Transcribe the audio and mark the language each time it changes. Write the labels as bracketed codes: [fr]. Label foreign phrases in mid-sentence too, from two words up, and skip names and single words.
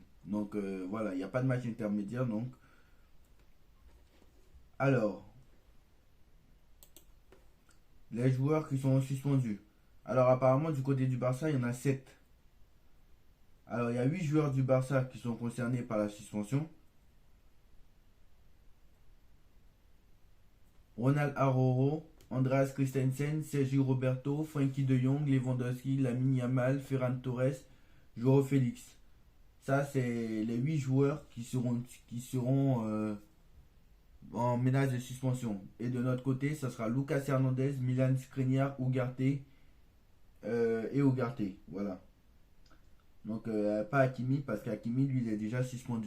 [fr] Donc voilà, il n'y a pas de match intermédiaire. Donc, alors, les joueurs qui sont suspendus. Alors apparemment, du côté du Barça, il y en a 7. Alors, il y a 8 joueurs du Barça qui sont concernés par la suspension. Ronald Araujo, Andreas Christensen, Sergio Roberto, Frankie de Jong, Lewandowski, Lamine Yamal, Ferran Torres, Joao Félix. Ça, c'est les 8 joueurs qui seront en menace de suspension. Et de notre côté, ça sera Lucas Hernandez, Milan Skriniar, Ugarte et Ugarte. Voilà. Donc, pas Hakimi, parce qu'Hakimi, lui, il est déjà suspendu.